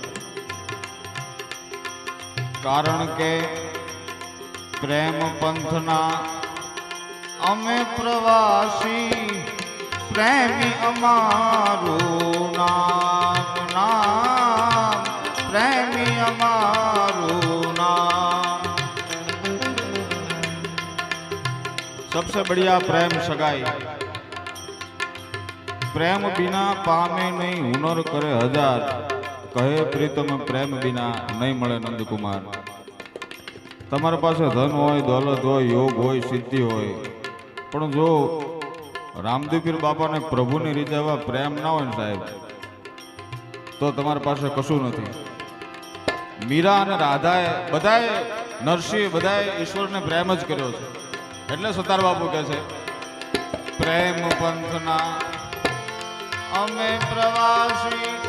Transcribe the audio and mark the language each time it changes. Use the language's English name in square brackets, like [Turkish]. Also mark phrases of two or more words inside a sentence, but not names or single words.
[Gujarati] કારણ કે પ્રેમ પંથના અમે પ્રવાસી પ્રેમી અમારું નામ પ્રેમી અમારું નામ [Hindi] सबसे बढ़िया प्रेम सगाई प्रेम बिना पामे नहीं हुनर करे हजार कहे प्रीतम प्रेम बिना नहीं [Gujarati] મળે નંદકુમાર તમારી પાસે ધન હોય દौलत હોય योग હોય સિદ્ધિ હોય પણ જો રામદેવપીર બાપાને પ્રભુની રીતે એવા પ્રેમ ના હોય ને સાહેબ તો તમારી પાસે કશું નથી મીરા અને રાધાએ બધાએ નરસિંહ બધાએ ઈશ્વરને પ્રેમ જ કર્યો છે એટલે સતાર બાપુ કહે છે પ્રેમ પંથના અમે પ્રવાસી